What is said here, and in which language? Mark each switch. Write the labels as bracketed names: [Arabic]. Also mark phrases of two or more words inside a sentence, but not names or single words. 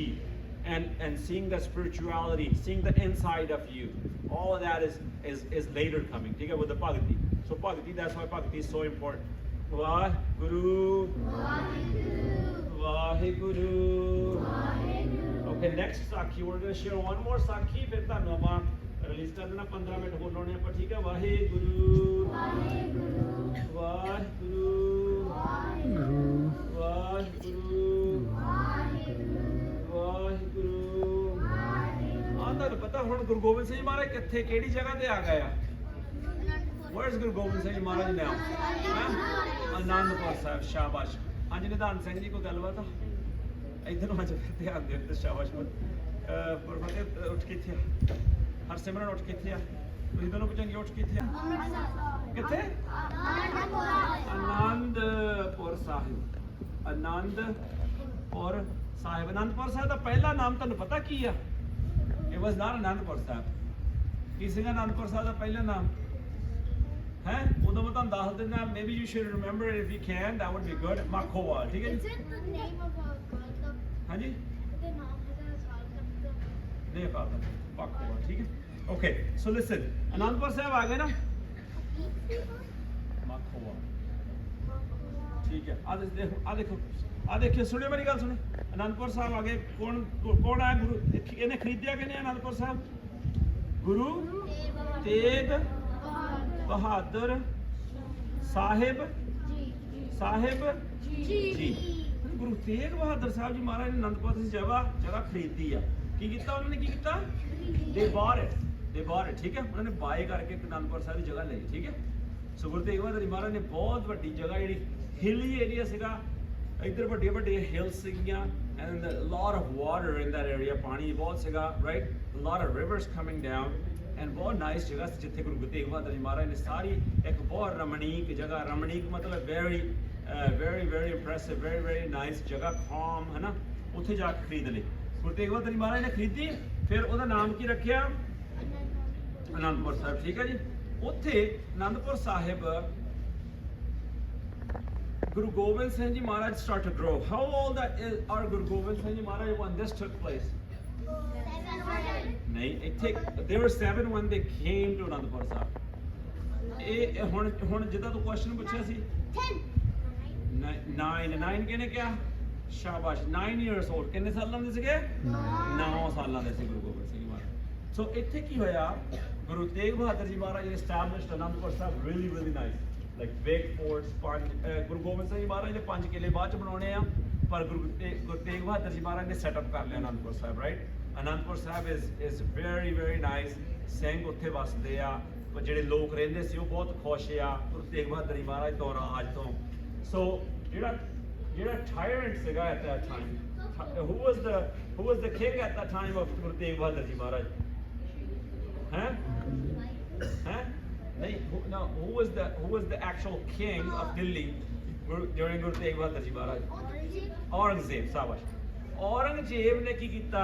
[English] And seeing the spirituality, seeing the inside of you. All of that is later coming. Take it with the Bhakti. So Bhakti, that's why Bhakti is so important. Vaheguru, Vaheguru, Vaheguru. Okay, next Sakhi, we're going to share one more Sakhi, [Punjabi] फिर ਤੁਹਾਨੂੰ ਆਪਾਂ release ਕਰ ਦੇਣਾ 15 ਮਿੰਟ ਹੋਰ ਲਾਉਣੇ ਆਪਾਂ, ਠੀਕ ਹੈ? ਵਾਹਿਗੁਰੂ, ਵਾਹਿਗੁਰੂ, ਵਾਹਿਗੁਰੂ, ਵਾਹਿਗੁਰੂ, ਵਾਹਿਗੁਰੂ। ਆਹ ਤੁਹਾਨੂੰ ਪਤਾ ਹੁਣ ਗੁਰੂ ਗੋਬਿੰਦ ਸਿੰਘ ਮਹਾਰਾਜ ਕਿੱਥੇ ਕਿਹੜੀ ਜਗ੍ਹਾ ਤੇ ਆ ਗਏ ਆ? [English] Where is Guru Gobind Singh Maharaj now? Anandpur Sahib, ਸ਼ਾਬਾਸ਼। [Punjabi] ਹਾਂਜੀ ਨਿਧਾਨ ਸਿੰਘ ਜੀ ਕੋਈ ਗੱਲਬਾਤ ਆ? ਇੱਧਰ ਨੂੰ ਅੱਜ ਫਿਰ ਧਿਆਨ ਦਿਓ ਤੇ ਸ਼ਾਬਾਸ਼। ਪਰ ਫਤਿਹ ਉੱਠ ਕੇ ਇੱਥੇ ਆ, ਹਰਸਿਮਰਨ ਉੱਠ ਕੇ ਇੱਥੇ ਆ, ਤੁਸੀਂ ਦੋਨੋਂ ਪੁੱਛਾਂਗੇ ਉੱਠ ਕੇ ਇੱਥੇ ਆ ਕਿੱਥੇ? ਆਨੰਦਪੁਰ ਸਾਹਿਬ। ਆਨੰਦਪੁਰ ਸਾਹਿਬ। ਆਨੰਦਪੁਰ ਸਾਹਿਬ ਦਾ ਪਹਿਲਾ ਨਾਮ ਤੁਹਾਨੂੰ ਪਤਾ ਕੀ ਆ? [English] It was not ਆਨੰਦਪੁਰ ਸਾਹਿਬ। [Punjabi] ਕੀ ਸੀਗਾ ਆਨੰਦਪੁਰ ਸਾਹਿਬ ਦਾ ਪਹਿਲਾ ਨਾਮ? ਹੈ ਉਦੋਂ ਮੈਂ ਤੁਹਾਨੂੰ ਦੱਸ ਦਿੰਦਾ, [English] maybe you should remember it if you can, that would be good. [Punjabi] Makhowa, ਠੀਕ ਹੈ ਜੀ? ਹਾਂਜੀ ਨੇਪਾਲ ਦਾ Makhowa, ਠੀਕ ਹੈ? [English] Okay, so listen, [Punjabi] ਅਨੰਦਪੁਰ ਸਾਹਿਬ ਆ ਗਏ ਨਾ? Makhowa, ਠੀਕ ਹੈ? ਆ ਦੇਖੋ ਸੁਣਿਓ ਮੇਰੀ ਗੱਲ ਸੁਣੋ। ਅਨੰਦਪੁਰ ਸਾਹਿਬ ਆ ਗਏ। ਕੌਣ ਆਇਆ ਗੁਰੂ? ਇਹਨੇ ਖਰੀਦਿਆ ਕਿ ਨਹੀਂ ਅਨੰਦਪੁਰ ਸਾਹਿਬ? ਗੁਰੂ ਤੇਗ ਬਹਾਦਰ ਸਾਹਿਬ ਜੀ। ਗੁਰੂ ਤੇਗ ਬਹਾਦਰ ਸਾਹਿਬ ਜੀ ਮਹਾਰਾਜ ਨੇ ਅਨੰਦਪੁਰ ਦੀ ਜਗ੍ਹਾ ਖਰੀਦੀ ਆ। ਕੀ ਕੀਤਾ ਉਹਨਾਂ ਨੇ? ਕੀ ਕੀਤਾ? ਦੇ ਬਾਹਰ ਠੀਕ ਹੈ? ਉਹਨਾਂ ਨੇ ਬਾਏ ਕਰਕੇ ਅਨੰਦਪੁਰ ਸਾਹਿਬ ਦੀ ਜਗ੍ਹਾ ਲਈ, ਠੀਕ ਹੈ? ਸੋ ਗੁਰੂ ਤੇਗ ਬਹਾਦਰ ਜੀ ਮਹਾਰਾਜ ਨੇ ਬਹੁਤ ਵੱਡੀ ਜਗ੍ਹਾ, ਜਿਹੜੀ [English] hilly area [Punjabi] ਸੀਗਾ, ਇੱਧਰ ਵੱਡੀਆਂ ਹਿਲਸ ਸੀਗੀਆਂ, [English] and a lot of water in that area, [Punjabi] ਪਾਣੀ ਬਹੁਤ ਸੀਗਾ, [English] right? A lot of rivers coming down, and [Punjabi] ਬਹੁਤ ਨਾਈਸ ਜਗ੍ਹਾ ਸੀ ਜਿੱਥੇ ਗੁਰੂ ਤੇਗ ਬਹਾਦਰ ਜੀ ਮਹਾਰਾਜ ਨੇ ਸਾਰੀ ਇੱਕ ਬਹੁਤ ਰਮਣੀਕ ਜਗ੍ਹਾ, ਰਮਣੀਕ ਮਤਲਬ [English] very very very impressive, very very nice [Punjabi] ਜਗ੍ਹਾ calm ਹੈ ਨਾ, ਉੱਥੇ ਜਾ ਕੇ ਖਰੀਦ ਲਈ। ਗੁਰੂ ਤੇਗ ਬਹਾਦਰ ਜੀ ਮਹਾਰਾਜ ਨੇ ਖਰੀਦੀ, ਫਿਰ ਉਹਦਾ ਨਾਮ ਕੀ ਰੱਖਿਆ? ਅਨੰਦਪੁਰ ਸਾਹਿਬ। ਠੀਕ ਹੈ ਜੀ। ਉੱਥੇ ਅਨੰਦਪੁਰ ਸਾਹਿਬ Guru Gobind Singh Ji Maharaj [English] started to grow. How old are Guru Gobind Singh Ji Maharaj when this took place? 7. They were 7 when they came to Anandpur Sahib. [Punjabi] ਹੁਣ ਜਿੱਦਾਂ ਤੂੰ ਕੁਐਸਚਨ ਪੁੱਛਿਆ ਸੀ 9 ਕਿਹਨੇ ਕਿਹਾ? ਸ਼ਾਬਾਸ਼। 9 [English] years old। [Punjabi] ਕਿੰਨੇ ਸਾਲਾਂ ਦੇ ਸੀਗੇ? 9 ਸਾਲਾਂ ਦੇ ਸੀ ਗੁਰੂ ਗੋਬਿੰਦ ਸਿੰਘ ਮਹਾਰਾਜ। ਸੋ ਇੱਥੇ ਕੀ ਹੋਇਆ? [English] ਗੁਰੂ ਤੇਗ ਬਹਾਦਰ ਜੀ ਮਹਾਰਾਜ established Anandpur Sahib really really nice, like big forts। [Punjabi] ਗੁਰੂ ਗੋਬਿੰਦ ਸਿੰਘ ਮਹਾਰਾਜ ਨੇ 5 ਕਿਲੇ ਬਾਅਦ ਚ ਬਣਾਉਣੇ ਆ, ਪਰ ਗੁਰੂ ਤੇਗ ਬਹਾਦਰ ਜੀ ਮਹਾਰਾਜ ਨੇ ਸੈਟਅਪ ਕਰ ਲਿਆ Anandpur Sahib, right? [English] Anandpur Sahib is very very nice। [Punjabi] ਸਿੰਘ ਉੱਥੇ ਵਸਦੇ ਆ, ਜਿਹੜੇ ਲੋਕ ਰਹਿੰਦੇ ਸੀ ਉਹ ਬਹੁਤ ਖੁਸ਼ ਆ ਗੁਰੂ ਤੇਗ ਬਹਾਦਰ ਜੀ ਮਹਾਰਾਜ ਤੋਂ, ਰਾਜ ਤੋਂ। ਸੋ ਜਿਹੜਾ tyrant ਸੀਗਾ [English] at that time, who was the king at that time of Guru Tegh Bahadur Ji Maharaj? Who was the actual king of Delhi during Guru Tegh Bahadur Ji Maharaj? [Punjabi] Aurangzeb। Sabash। Aurangzeb ਨੇ ਕੀ ਕੀਤਾ?